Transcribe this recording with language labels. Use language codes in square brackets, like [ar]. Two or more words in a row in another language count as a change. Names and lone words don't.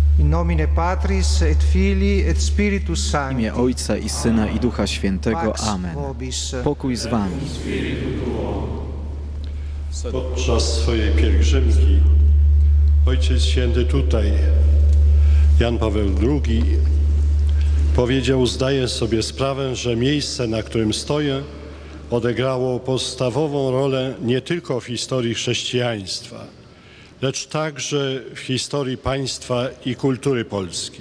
[la] nomine Patris et Filii et Spiritus [pl] W [la] Sancti. [pl] imię Ojca i Syna i Ducha Świętego. [la] Pax Amen. vobis. [pl] Pokój z wami. Podczas swojej pielgrzymki Ojciec Święty tutaj, Jan Paweł II, powiedział: zdaję sobie sprawę, że miejsce, na którym stoję, odegrało podstawową rolę nie tylko w historii chrześcijaństwa, lecz także w historii państwa i kultury polskiej.